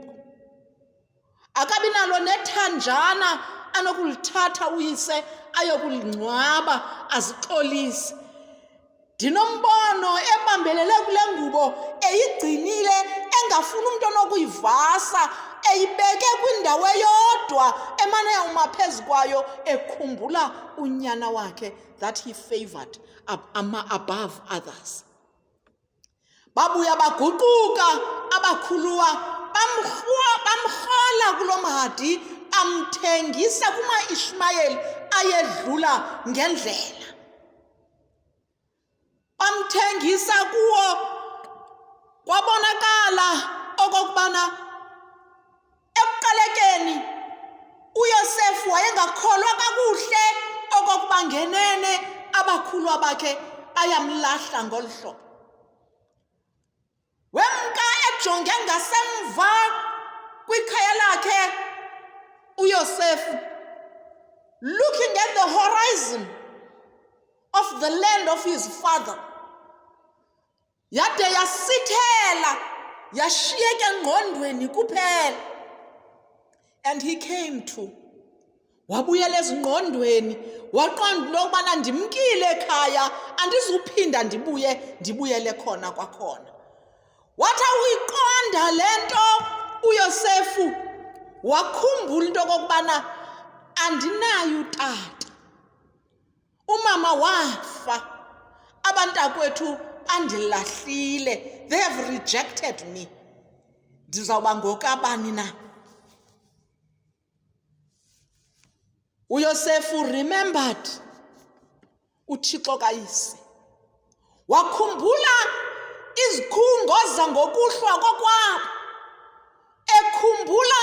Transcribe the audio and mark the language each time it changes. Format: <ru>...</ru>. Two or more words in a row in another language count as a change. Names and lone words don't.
<xh>Akabi nalo nethanjana anokulithatha uyise ayokulingcwaba azixolise. Ndinombono ebambelele kule ngubo eyigcinile engafuni umntu onokuyivasa, eyibeke kwindawo eyodwa emane yawuma phezu kwayo ekhumbula unyana wakhe</xh> <en>that he favored above others.</en> <xh>Babuya baguquka abakhuluwa bamrhola kulo mahadi, amthengisa kuma-Ishmayeli ayedlula ngendlela. Bamthengisa kuwo, kwabonakala okokubana ekuqalekeni uYosefu wayengakholwa kakuhle okokuba ngenene abakhulwa bakhe bayamlahla ngolu hlobo. Wemka ejonge ngasemva kwikhaya lakhe uYosefu,</xh> <en>looking at the horizon of the land of his father,</en> <xh>yade yasithela yashiyeka engqondweni kuphela.</xh> <en>And he came to</en> <xh>wabuyela ezingqondweni, waqonda into yokubana ndimkile ekhaya, andizuphinda ndibuyele khona kwakhona. Wathi uyiqonda le nto uYosefu, wakhumbula into okokubana andinayo utata, umama wafa, abantakwethu bandilahlile,</xh> <en>they have rejected me,</en> <xh>ndizawuba ngokabani na? uYosefu remembered uThixo kayise, wakhumbula izikhungo zangokuhlwa kokwabo, ekhumbula</xh>